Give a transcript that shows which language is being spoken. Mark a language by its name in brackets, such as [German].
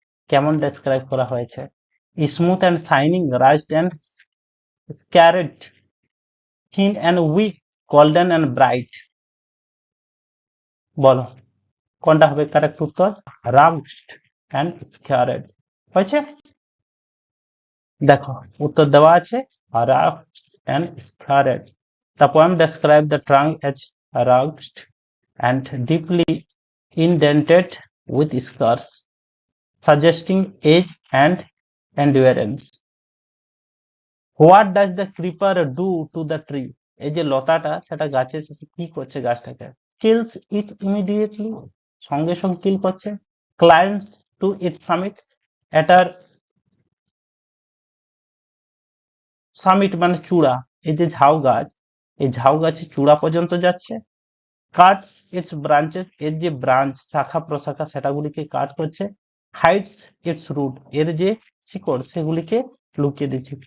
[Bangla] কেমন ডেসক্রাইব করা হয়েছে? [English] Smooth and shining, raised and scared, thin and weak, golden and bright. [Bangla] বলো কোনটা হবে কারেক্ট উত্তর? [English] rugged and scared [Bangla] হয়েছে। দেখো, উত্তর দেওয়া আছে [English] Rugged and scared. The poem describes the trunk as rugged and deeply indented with scars, suggesting age and endurance. What does the creeper do to the tree? [Bangla] এই যে লতাটা, সেটা গাছের সাথে কি করছে? গাছটাকে [English] kills it immediately, [Bangla] সঙ্গে সঙ্গে কিল করছে। [English] Climbs to its summit, [Bangla] এটার সামিট মানে চূড়া, এই যে ঝাউ গাছ, এই ঝাউ গাছের চূড়া পর্যন্ত যাচ্ছে। [English] cuts its branches, [Bangla] এর যে ব্রাঞ্চ শাখা প্রশাখা সেটাগুলিকে কাট করছে। [English] hides its root, [Bangla] এর যে শিকড় সেগুলিকে লুকিয়ে দিচ্ছে।